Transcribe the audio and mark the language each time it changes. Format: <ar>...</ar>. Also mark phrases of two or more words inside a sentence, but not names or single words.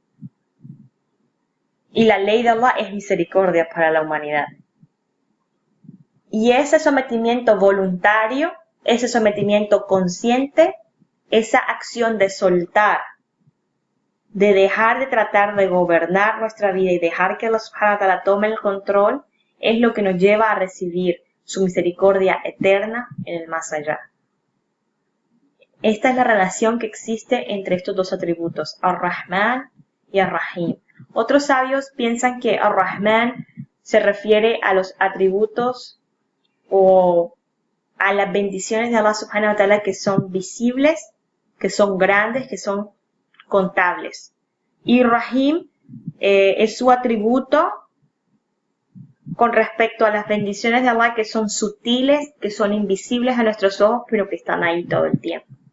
<es>Y la ley de Allah es misericordia para la humanidad. Y ese sometimiento voluntario, ese sometimiento consciente, esa acción de soltar de dejar de tratar de gobernar nuestra vida y dejar que Allah</es> <ar>سبحانه وتعالى</ar> <es>tome el control, es lo que nos lleva a recibir su misericordia eterna en el más allá. Esta es la relación que existe entre estos dos atributos, Ar-Rahman y Ar-Rahim. Otros sabios piensan que Ar-Rahman se refiere a los atributos o a las bendiciones de Allah</es> <ar>سبحانه وتعالى</ar> <es>que son visibles, que son grandes, que son contables. Y Rahim es su atributo con respecto a las bendiciones de Allah que son sutiles, que son invisibles a nuestros ojos, pero que están ahí todo el tiempo.</es>